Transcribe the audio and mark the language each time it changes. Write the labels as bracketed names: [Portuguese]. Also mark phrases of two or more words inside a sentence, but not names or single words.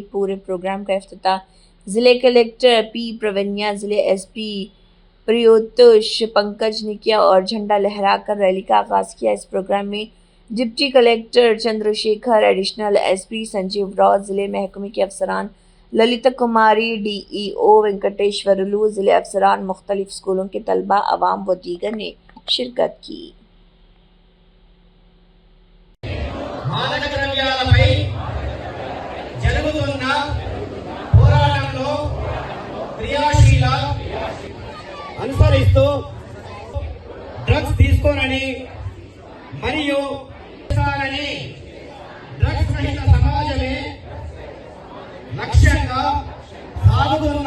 [Urdu] پورے پروگرام کا افتتاح ضلع کلکٹر P پروینیا، ضلع SP پریوتوش پنکج نے کیا اور جھنڈا لہرا کر ریلی کا آغاز کیا۔ اس پروگرام میں ڈپٹی کلکٹر چندر شیکھر، ایڈیشنل SP سنجیو راؤ، ضلع محکمے کے افسران للتا کماری، DEO وینکٹیشورلو، ضلع افسران، مختلف اسکولوں کے طلباء، عوام و دیگر نے شرکت کی۔ [Telugu] మానకద్రవ్యాలపై జరుగుతున్న పోరాటంలో క్రియాశీల అనుసరిస్తూ డ్రగ్స్ తీసుకోనని మరియు డ్రగ్స్ రహిత సమాజమే లక్ష్యంగా సాగుతున్న